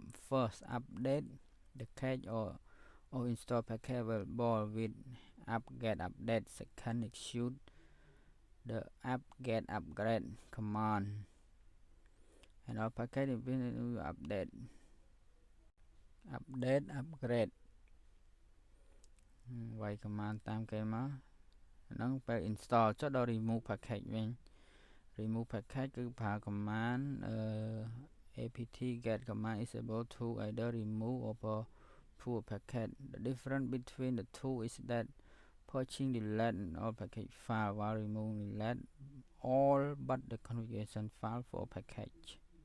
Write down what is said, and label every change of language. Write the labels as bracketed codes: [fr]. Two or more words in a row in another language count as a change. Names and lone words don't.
[en] First, update the cache or install package available with apt-get update. Second, execute the apt-get upgrade command and all package will update upgrade [km] វាយ command តាមគេមកហ្នឹងពេល install ចុះដល់ remove package វិញ [en] remove package គឺប្រើ command apt get command is able to either remove or pull a package. The difference between the two is that purging delete all package file while removing delete all but the configuration file for package.